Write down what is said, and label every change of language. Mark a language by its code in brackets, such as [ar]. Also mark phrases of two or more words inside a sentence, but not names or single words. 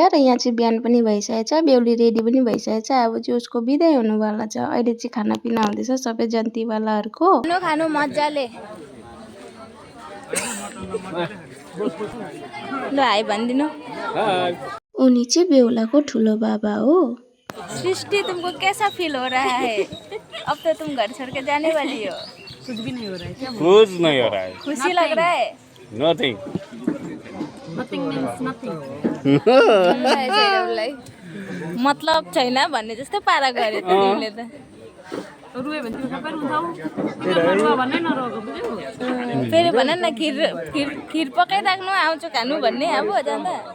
[ne] र यहाँ चाहिँ बिहान पनि भइसकेको छ, बेहुली रेडी पनि भइसकेको छ। अब चाहिँ उसको बिदाई हुनुवाला छ। अहिले चाहिँ खानापिना हुँदैछ सबै जन्तीवालाहरूको। खानु मजाले ल हाई भनिदिनु। उनी चाहिँ बेहुलाको ठुलो बाबा हो। [hi] सृष्टि तुमको कैसा फील हो रहा है? अब तो तुम घर छोड़ के जाने वाली हो। कुछ भी नहीं हो रहा है क्या? कुछ नहीं हो रहा है। खुशी लग रहा है? [en] नथिंग। nothing means nothing. [ne] मतलब छैन भन्ने जस्तो पारा गरे त तिमीले त। रुए भने तिमी सबै रुन्छौ। तिमीहरु भन्नै नरोको बुझ्यौ? फेरि भन न खिर पकाइराख्नु आउँछु खानु भन्ने अब जाँदा।